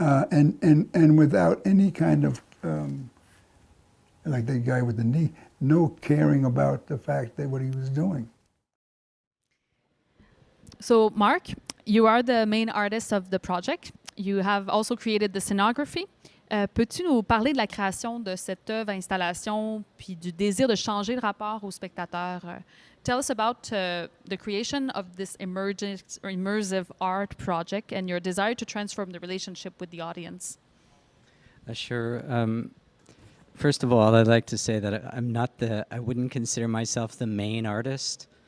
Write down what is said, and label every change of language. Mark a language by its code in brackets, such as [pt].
[en] And without any kind of like that guy with the knee, no caring about the fact that what he was doing. So, Mark, you are the main artist of the project. You have also created the scenography. [fr] Peux-tu nous parler de la création de cette œuvre, installation, puis du désir de changer le rapport au spectateur? [en] Tell us about the creation of this immersive art project and your desire to transform the relationship with the audience. Sure. First of all, I'd like to say that I wouldn't consider myself the main artist.